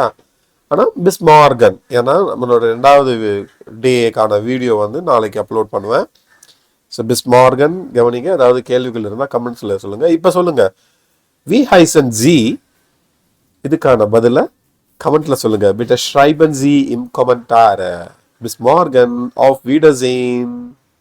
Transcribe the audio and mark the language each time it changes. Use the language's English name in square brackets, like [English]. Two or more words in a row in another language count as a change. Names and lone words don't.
[Tamil] ஆனால் [German] bis morgen, [Tamil] ஏன்னா நம்மளோட 2வது டேக்கான வீடியோ வந்து நாளைக்கு அப்லோட் பண்ணுவேன். ஸோ [German] bis morgen [Tamil] கவனிங்க. ஏதாவது கேள்விகள் இருந்தால் கமெண்ட்ஸில் சொல்லுங்கள். இப்போ சொல்லுங்கள், [German] Wie heißen Sie, [Tamil] இதுக்கான பதிலை கமெண்ட்ல சொல்லுங்க. [German] Bitte schreiben Sie im Kommentar. Bis morgen, auf Wiedersehen.